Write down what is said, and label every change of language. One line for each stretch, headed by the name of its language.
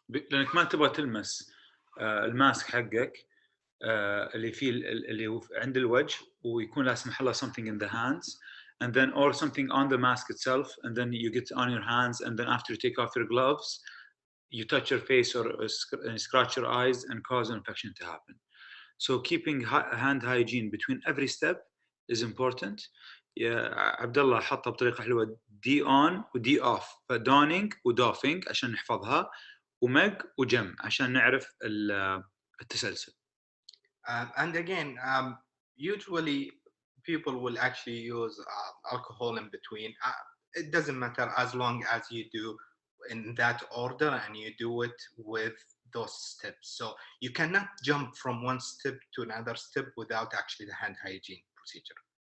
Arabic: لأنك ما تبغى تلمس الماسك حقك اللي فيه اللي عند الوجه ويكون لا سمح الله
English: something in the hands and then or something on the mask itself and then you get on your hands and then after you take off your gloves you touch your face or scratch your eyes and cause an infection to happen. So keeping hand hygiene between every step is important.
Arabic: عبد الله حطها بطريقة حلوة دي on ودي off فدونينج ودوفينج عشان نحفظها ومج وجم عشان نعرف التسلسل.
English: And again, usually people will actually use alcohol in between. It doesn't matter as long as you do in that order and you do it with those steps. So you cannot jump from one step to another step without actually the hand hygiene procedure.